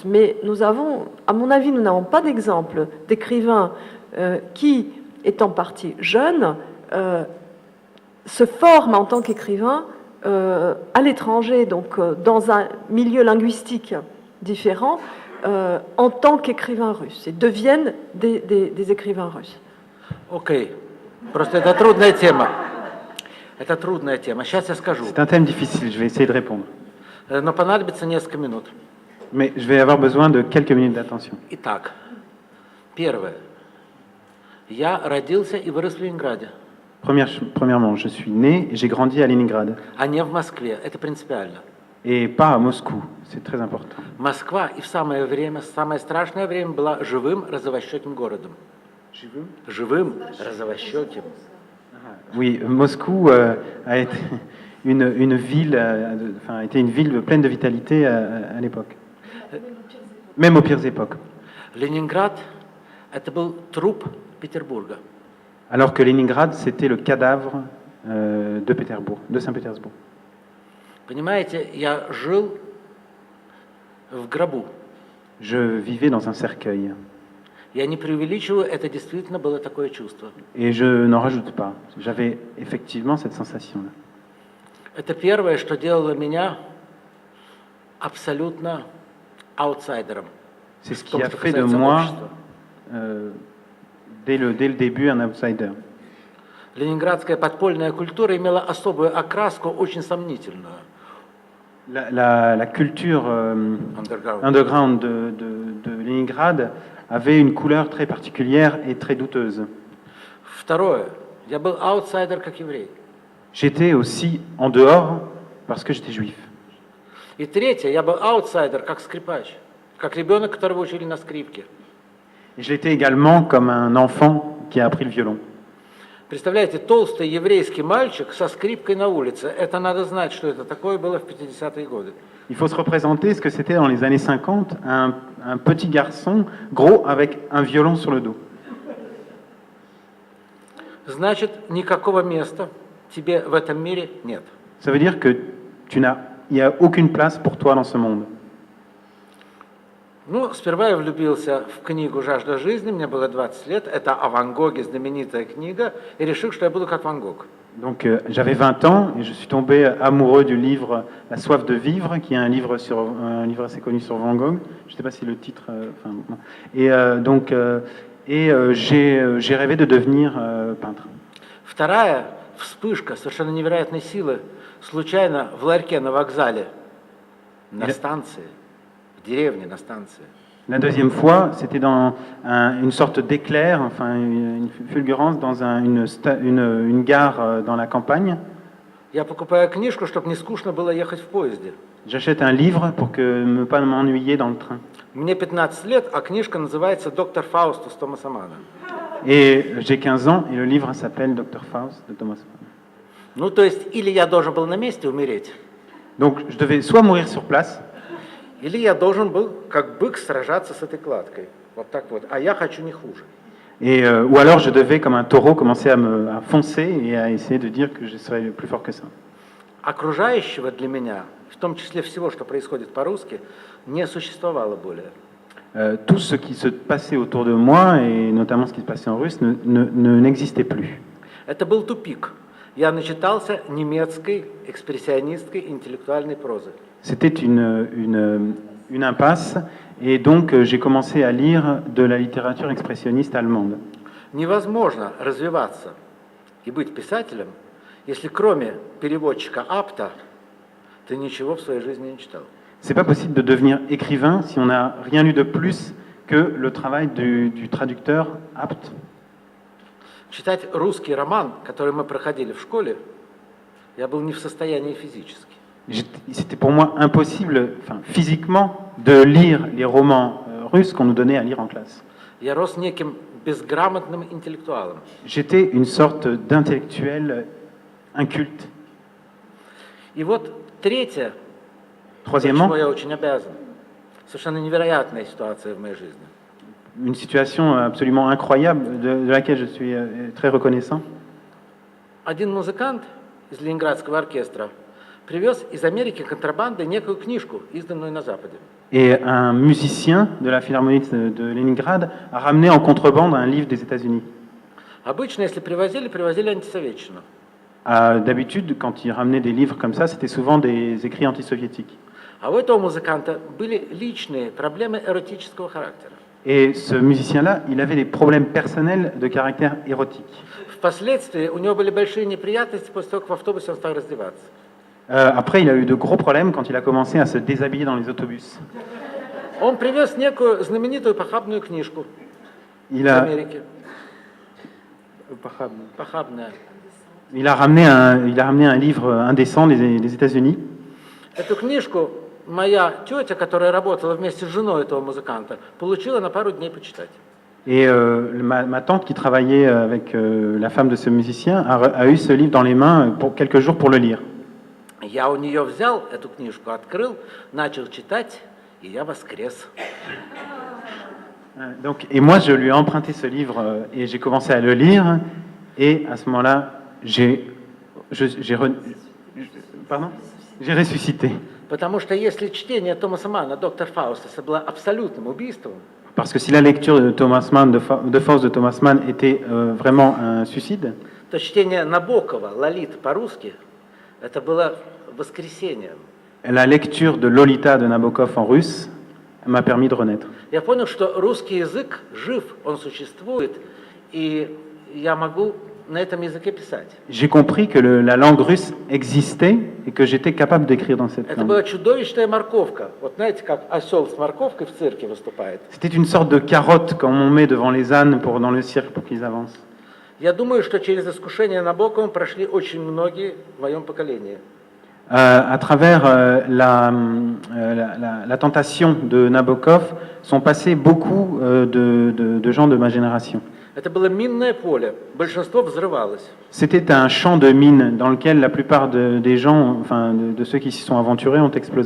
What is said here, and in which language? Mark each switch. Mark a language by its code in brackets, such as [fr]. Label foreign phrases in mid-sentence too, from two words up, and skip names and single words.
[fr] Mais nous avons, à mon avis, nous n'avons pas d'exemple d'écrivains qui, étant partis jeunes, se forment en tant qu'écrivains à l'étranger, donc dans un milieu linguistique différent, en tant qu'écrivains russes, et deviennent des écrivains russes. [ru] Окей. Просто это трудная тема. Это трудная тема. Сейчас я скажу. [fr] C'est un thème difficile, je vais essayer de répondre. [ru] Но понадобится несколько минут. [fr] Mais je vais avoir besoin de quelques minutes d'attention. [ru] Итак, первое. Я родился и вырос в Ленинграде, [fr] Premièrement, je suis né et j'ai grandi à Leningrad, [ru] а не в Москве. Это принципиально. [fr] et pas à Moscou. C'est très important. [ru] Москва и в самое время, самое страшное время, была живым розовощеким городом. Живым розовощеким. [fr] Oui, Moscou a été une ville, a été une ville pleine de vitalité à l'époque, même aux pires époques. [ru] Ленинград – это был труп Петербурга. [fr] Alors que Leningrad, c'était le cadavre de Saint-Pétersbourg. [ru] Понимаете, я жил в гробу. [fr] Je vivais dans un cercueil. [ru] Я не преувеличиваю, это действительно было такое чувство. [fr] Et je n'en rajoute pas. J'avais effectivement cette sensation-là. [ru] Это первое, что делало меня абсолютно аутсайдером. [fr] C'est ce qui a fait de moi, dès le début, un outsider. [ru] Ленинградская подпольная культура имела особую окраску, очень сомнительную. [fr] La culture underground de Leningrad avait une couleur très particulière et très douteuse. [ru] Второе. Я был аутсайдер как еврей. [fr] J'étais aussi en dehors parce que j'étais juif. [ru] И третье. Я был аутсайдер как скрипач, как ребенок, которого учили на скрипке. [fr] Et je l'étais également comme un enfant qui a appris le violon. [ru] Представляете, толстый еврейский мальчик со скрипкой на улице. Это надо знать, что это такое было в 50-е годы. [fr] Il faut se représenter ce que c'était dans les années 50, un petit garçon gros avec un violon sur le dos. [ru] Значит, никакого места тебе в этом мире нет. [fr] Ça veut dire que il n'y a aucune place pour toi dans ce monde. [ru] Ну, сперва я влюбился в книгу «Жажда жизни», мне было 20 лет, это о Ван Гоге, знаменитая книга, и решил, что я буду как Ван Гог. [fr] Donc j'avais 20 ans et je suis tombé amoureux du livre La soif de vivre, qui est un livre assez connu sur Van Gogh. Je ne sais pas si le titre. J'ai rêvé de devenir peintre. [ru] Вторая вспышка совершенно невероятной силы случайно в ларьке на вокзале, на станции, в деревне на станции. [fr] La deuxième fois, c'était dans une sorte d'éclair, enfin une fulgurance dans une gare dans la campagne. [ru] Я покупаю книжку, чтобы не скучно было ехать в поезде. [fr] J'achète un livre pour ne pas m'ennuyer dans le train. [ru] Мне 15 лет, а книжка называется «Доктор Фаустус» Томаса Манна. [fr] Et j'ai 15 ans et le livre s'appelle Dr Faust de Thomas Mann. [ru] Ну, то есть, или я должен был на месте умереть, [fr] Donc je devais soit mourir sur place, [ru] или я должен был, как бык, сражаться с этой кладкой. Вот так вот. А я хочу не хуже. [fr] ou alors je devais, comme un taureau, commencer à foncer et à essayer de dire que je serais plus fort que ça. [ru] Окружающего для меня, в том числе всего, что происходит по-русски, не существовало более. [fr] Tout ce qui se passait autour de moi, et notamment ce qui se passait en russe, n'existait plus. [ru] Это был тупик. Я начитался немецкой экспрессионистской интеллектуальной прозы. [fr] C'était une impasse, et donc j'ai commencé à lire de la littérature expressionniste allemande. [ru] Невозможно развиваться и быть писателем, если кроме переводчика Апта ты ничего в своей жизни не читал. [fr] C'est pas possible de devenir écrivain si on n'a rien lu de plus que le travail du traducteur apte. [ru] Читать русский роман, который мы проходили в школе, я был не в состоянии физически. [fr] C'était pour moi impossible, physiquement, de lire les romans russes qu'on nous donnait à lire en classe. [ru] Я рос неким безграмотным интеллектуалом. [fr] J'étais une sorte d'intellectuel inculte. [ru] И вот третье, [fr] Troisièmement, [ru] чему я очень обязан, совершенно невероятная ситуация в моей жизни. [fr] une situation absolument incroyable de laquelle je suis très reconnaissant. [ru] Один музыкант из Ленинградского оркестра привез из Америки контрабандой некую книжку, изданную на Западе. [fr] Et un musicien de la Philharmonie de Leningrad a ramené en contrebande un livre des États-Unis. [ru] Обычно, если привозили антисоветчину. [fr] D'habitude, quand il ramenait des livres comme ça, c'était souvent des écrits antisoviétiques. [ru] А у этого музыканта были личные проблемы эротического характера. [fr] Et ce musicien-là, il avait des problèmes personnels de caractère érotique. [ru] Впоследствии у него были большие неприятности после того, как в автобусе он стал раздеваться. [fr] Après, il a eu de gros problèmes quand il a commencé à se déshabiller dans les autobus. [ru] Он привез некую знаменитую похабную книжку [fr] Il [ru] из [fr] a, [ru] Америки. Похабная. [fr] il a ramené un livre indécent des États-Unis. [ru] Эту книжку моя тетя, которая работала вместе с женой этого музыканта, получила на пару дней почитать. [fr] Et ma tante qui travaillait avec la femme de ce musicien a eu ce livre dans les mains pour quelques jours pour le lire. [ru] Я у нее взял эту книжку, открыл, начал читать, и я воскрес. [fr] Donc, et moi, je lui ai emprunté ce livre et j'ai commencé à le lire. Et à ce moment-là, j'ai ressuscité. [ru] Потому что если чтение Томаса Манна, доктор Фаустаса, было абсолютным убийством, [fr] Parce que si la lecture de Thomas Mann, de Faust de Thomas Mann était vraiment un suicide, [ru] то чтение Набокова, Лолиты по-русски, это было воскресением. [fr] la lecture de Lolita de Nabokov en russe m'a permis de renaître. [ru] Я понял, что русский язык жив, он существует, и я могу на этом языке писать. [fr] J'ai compris que la langue russe existait et que j'étais capable d'écrire dans cette [ru] Это [fr] langue. [ru] была чудовищная морковка. Вот знаете, как осел с морковкой в цирке выступает. [fr] C'était une sorte de carotte qu'on met devant les ânes dans le cirque pour qu'ils avancent. [ru] Я думаю, что через искушение Набоковым прошли очень многие в моем поколении. [fr] À travers la tentation de Nabokov sont passés beaucoup de gens de ma génération. [ru] Это было минное поле. Большинство взрывалось. [fr] C'était un champ de mines dans lequel la plupart des gens, enfin de ceux qui s'y sont aventurés, ont explosé.